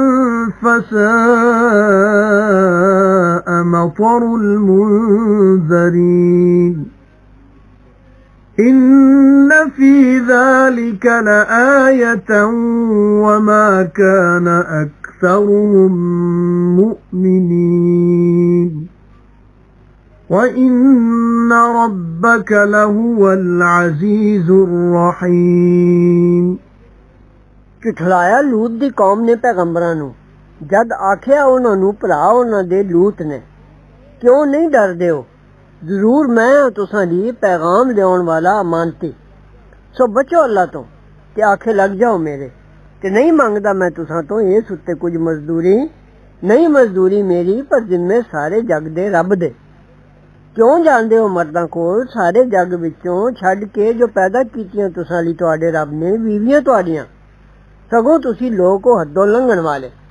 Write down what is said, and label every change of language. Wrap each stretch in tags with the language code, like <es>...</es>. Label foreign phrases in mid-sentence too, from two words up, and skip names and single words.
<ar>فساء مطر المنذرين إن في ذلك لآية وما كان أكثرهم مؤمنين وإن ربك لهو العزيز الرحيم</ar> <pa>ਝੁਠਲਾਇਆ ਲੂਤ ਦੀ ਕੌਮ ਨੇ ਪੈਗੰਬਰਾਂ ਨੂੰ ਜਦ ਆਖਿਆ ਉਹਨਾਂ ਨੂੰ ਭਰਾ ਉਹਨਾਂ ਦੇ ਲੂਤ ਨੇ ਕਿਉਂ ਨਹੀਂ ਡਰਦੇ ਹੋ ਜ਼ਰੂਰ ਮੈਂ ਤੁਸਾਂ ਲਈ ਪੈਗਾਮ ਲਿਆਉਣ ਵਾਲਾ ਅਮਾਨਤੀ ਸੋ ਬਚੋ ਅੱਲਾ ਤੋਂ ਤੇ ਆਖੇ ਲੱਗ ਜਾਓ ਮੇਰੇ ਤੇ ਨਹੀਂ ਮੰਗਦਾ ਮੈਂ ਤੁਸਾਂ ਤੋਂ ਇਸ ਉੱਤੇ ਕੁਝ ਮਜ਼ਦੂਰੀ ਨਹੀਂ ਮਜ਼ਦੂਰੀ ਮੇਰੀ ਪਰ ਜ਼ਿੰਮੇ ਸਾਰੇ ਜਗ ਦੇ ਰੱਬ ਦੇ ਕਿਉਂ ਜਾਂਦੇ ਹੋ ਮਰਦਾਂ ਕੋਲ ਸਾਰੇ ਜੱਗ ਵਿੱਚੋਂ ਛੱਡ ਕੇ ਜੋ ਪੈਦਾ ਕੀਤੀਆਂ ਤੁਸਾਂ ਲਈ ਤੁਹਾਡੇ ਰੱਬ ਨੇ ਬੀਵੀਆਂ ਤੁਹਾਡੀਆਂ ਸਗੋਂ ਤੁਸੀਂ ਲੋਕ ਹੋ ਹੱਦੋਂ ਲੰਘਣ ਵਾਲੇ</pa>